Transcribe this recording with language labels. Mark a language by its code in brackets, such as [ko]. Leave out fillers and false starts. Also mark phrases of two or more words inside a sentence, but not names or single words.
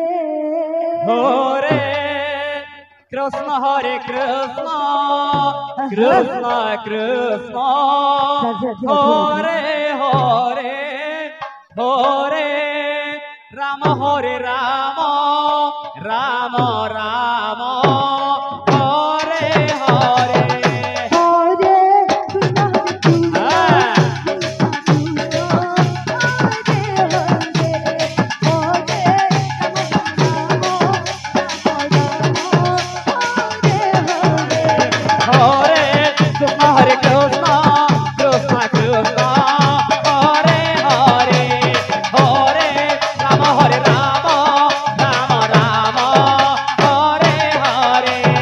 [sa] হরে কৃষ্ণ হরে কৃষ্ণ কৃষ্ণ কৃষ্ণ হরে হরে হরে রাম হরে রাম রাম রাম হরে হরে হরে কৃষ্ণ হরে কৃষ্ণ [bn] হ্যাঁ। [sa] হরে কৃষ্ণ হরে কৃষ্ণ কৃষ্ণ কৃষ্ণ হরে হরে হরে রাম হরে রাম রাম রাম হরে হরে